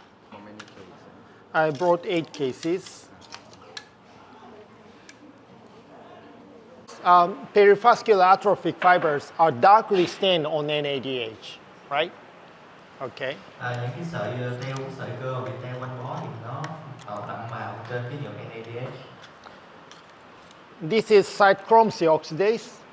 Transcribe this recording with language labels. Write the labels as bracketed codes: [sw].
[en] How many cases? I brought 8 cases. Perivascular atrophic fibers are darkly stained on NADH, right? Okay. [vi] Những cái sợi cơ bị teo quanh bó thì nó đậm màu trên cái nhuộm NADH. [en] This is cytochrome oxidase.